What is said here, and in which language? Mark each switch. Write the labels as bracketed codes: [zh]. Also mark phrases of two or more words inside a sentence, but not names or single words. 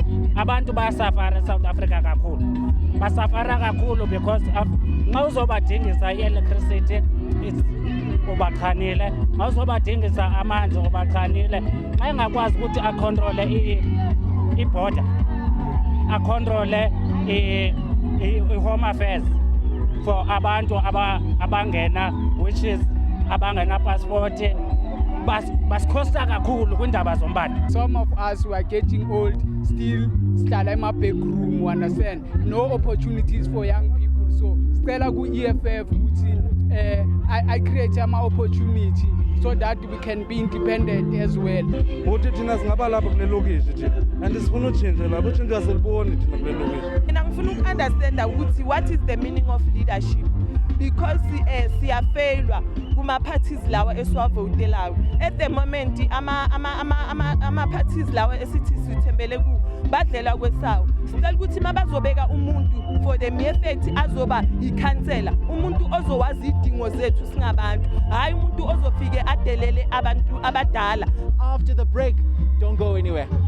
[zu] Abantu bayasafara eSouth Africa kakhulu. Basafara kakhulu because nxa uzobadingisa i-electricity ubaqhanile, nxa uzobadingisa amanzi ubaqhanile, xa engakwazi ukuthi acontrole i-border, acontrole i- [en] home affairs [zu] for abantu abangena, [en] which is [zu] abangena passport, basikhosta kakhulu kwindaba zombane. [en] Some of us who are getting old still [zu] sihlala ema-back room, [en] you understand? No opportunities for young people. So [zu] sicela ku-EFF ukuthi [en] I create ama-opportunity so that we can be independent as well. [zu] Uthi thina singaba lapha kule lokishi thina and sifuna utshintshe lapho utshintshe asiliboni thina kule lokishi. Mina ngifuna uku-understanda ukuthi [en] what is the meaning of leadership because [zu] siyafailwa kuma-parties lawa esiwavotelayo. [en] At the moment [zu] ama-parties lawa esithi sithembele ku badlela kwesawo. Sicela ukuthi mabazobeka umuntu [en] for the mere fact [zu] azoba ikhansela, umuntu ozowazi idingo zethu singabantu, hayi umuntu ozofike adelele abantu abadala. [en] After the break, don't go anywhere.